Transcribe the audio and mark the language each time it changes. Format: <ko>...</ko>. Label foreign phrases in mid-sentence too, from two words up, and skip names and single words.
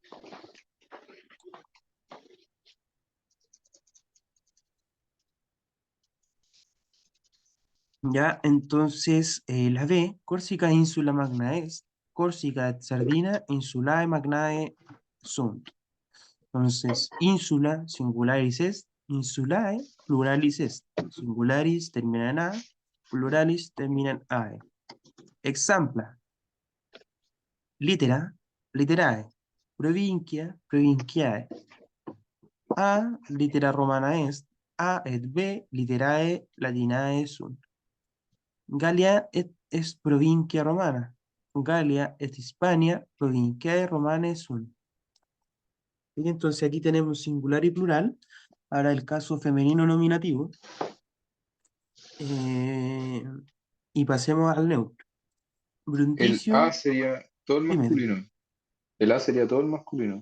<la>Ya, entonces la B, Corsica insula magna est, Corsica et Sardina insulae magnae sunt. Entonces, insula, singularis est, insulae, pluralis est.</la> <es>Singularis termina en A, pluralis termina en AE.</es> <la>Exampla, litera, literae, provincia, provinciae. A, litera romana est, A et B, literae latinae sunt. Galia es provincia romana. Galia et Hispania provinciae romanae sunt.</la> <es>Y entonces aquí tenemos singular y plural. Ahora el caso femenino nominativo. Eh, y pasemos al neutro. El A Brundicio, sería todo el dime, dime. masculino. El A sería todo el masculino.</es>